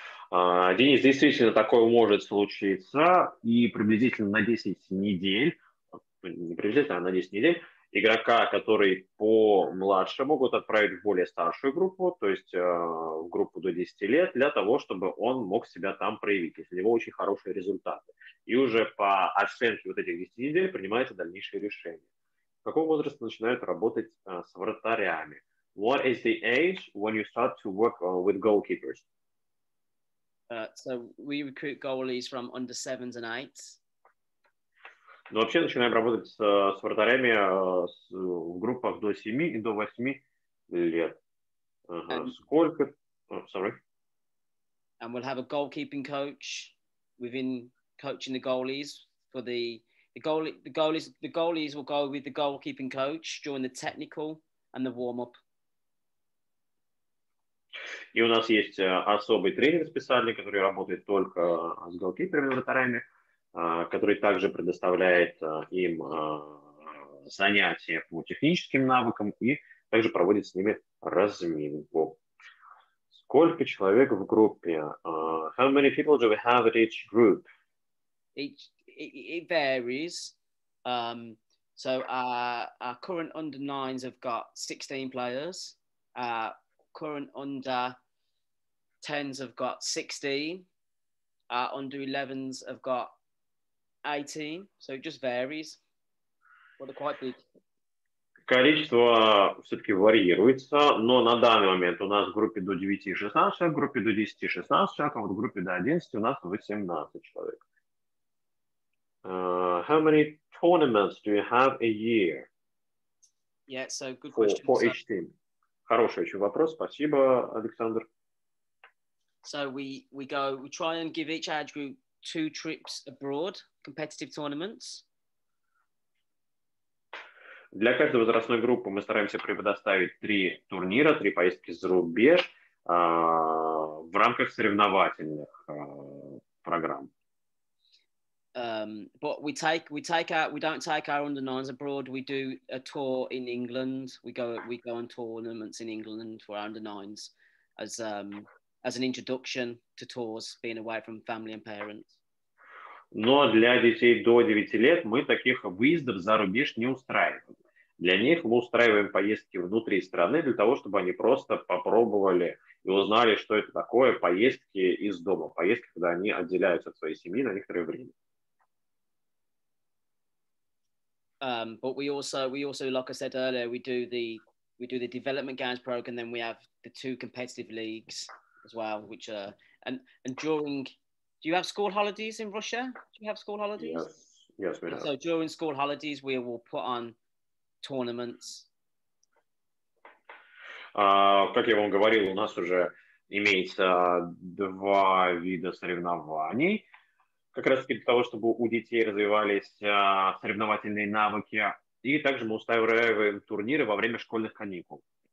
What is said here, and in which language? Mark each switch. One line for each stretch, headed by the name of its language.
Russian: Денис, действительно, такое может случиться, и приблизительно на 10 недель, не приблизительно, а на 10 недель, игрока, который помладше, могут отправить в более старшую группу, то есть в группу до 10 лет, для того, чтобы он мог себя там проявить, если у него очень хорошие результаты. И уже по оценке вот этих 10 недель принимается дальнейшее решение. С какого возраста начинают работать с вратарями?
English: What is the age when you start to work with goalkeepers? So we recruit goalies from under 7s and 8s.
Russian: Но вообще начинаем работать с вратарями в группах до 7 и до 8 лет. Сколько?
English: Sorry. And we'll have a goalkeeping coach within coaching the goalies. For the goalies will go with the goalkeeping coach during the technical and the warm-up.
Russian: И у нас есть особый тренер специальный, который работает только с голкиперами, вратарями, который также предоставляет им занятия по техническим навыкам и также проводит с ними разминку. Сколько человек в группе?
English: How many people do we have at each group? It varies. So our current under 9s have got 16 players. Our current under 10s have got 16. Our under 11s have got 18. So it just varies. But they're quite big.
Russian: Количество все-таки варьируется, но на данный момент у нас в группе до 9-16 человек, в группе до 10-16 человек, а вот в группе до 11 у нас 18 человек.
English: How many tournaments do you have a year? Yeah, so good question. For each team.
Russian: Хороший очень вопрос, спасибо, Александр.
English: So we try and give each age group 2 trips abroad, competitive tournaments.
Russian: Для каждой возрастной группы мы стараемся предоставить 3 турнира, 3 поездки за рубеж в рамках соревновательных программ.
English: But we don't take our under 9s abroad. We do a tour in England. We go on tournaments in England for our under 9s as an introduction to tours, being away from family and parents.
Russian: Но для детей до 9 лет мы таких выездов за рубеж не устраиваем. Для них мы устраиваем поездки внутри страны для того, чтобы они просто попробовали и узнали, что это такое поездки из дома, поездки, когда они отделяются от своей семьи на некоторое время.
English: But we also, like I said earlier, we do the development games program, and then we have the 2 competitive leagues as well, which are and during. Do you have school holidays in Russia? Do you have school holidays? Yes, we have. So during school holidays, we will put on tournaments.
Russian: Как я вам говорил, у нас уже имеется 2 вида соревнований, как раз для того, чтобы у детей развивались соревновательные навыки, и также мы устраиваем турниры во время школьных каникул.